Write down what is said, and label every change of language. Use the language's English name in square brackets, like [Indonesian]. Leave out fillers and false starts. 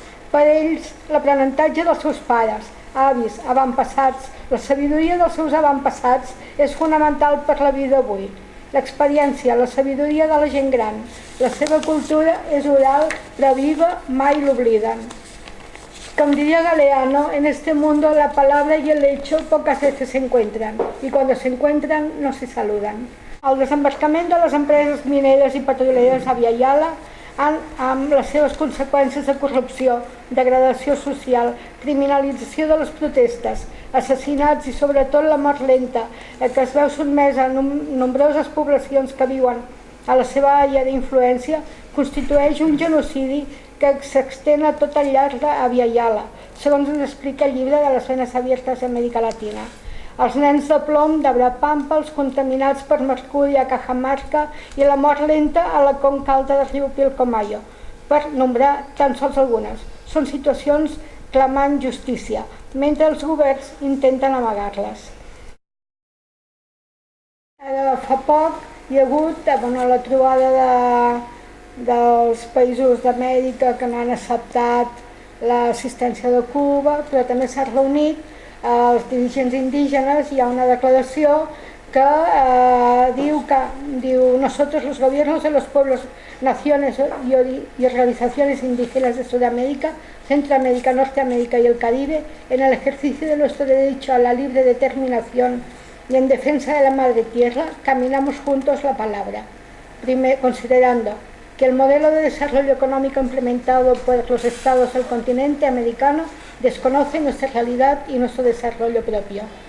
[Catalan] Per ells, l'aprenentatge dels seus pares, avis, avantpassats, la sabidoria dels seus avantpassats és fonamental per la vida d'avui. L'experiència, la sabidoria de la gent gran, la seva cultura és oral, però viva, mai l'obliden. [Spanish] Como diría Galeano, en este mundo la palabra y el hecho pocas veces se encuentran, y cuando se encuentran no se saludan. [Catalan] El desembarcament de les empreses mineres i petroleres a Abya-Yala, amb les seves conseqüències de corrupció, degradació social, criminalització de les protestes, assassinats i sobretot la mort lenta, que es veu sotmesa a nombroses poblacions que viuen a la seva àrea d'influència, constitueix un genocidi que s'extén a tot el llarg d'Abya-Yala, segons ens explica el llibre de les venes abiertes d'Amèrica Latina. Els nens de plom d'Abrapampa, els contaminats per mercuri a Cajamarca i la mort lenta a la conca alta del riu Pilcomayo, per nombrar tan sols algunes. Són situacions clamant justícia, mentre els governs intenten amagar-les. Fa poc hi ha hagut la trobada dels països d'Amèrica que no han acceptat l'assistència de Cuba, però també s'ha reunit els dirigents indígenes. Hi ha una declaració que diu [Spanish] nosotros los gobiernos de los pueblos, naciones y organizaciones indígenas de Sudamérica, Centroamérica, Norteamérica y el Caribe, en el ejercicio de nuestro derecho a la libre determinación y en defensa de la madre tierra, caminamos juntos la palabra, considerando que el modelo de desarrollo económico implementado por los estados del continente americano desconoce nuestra realidad y nuestro desarrollo propio.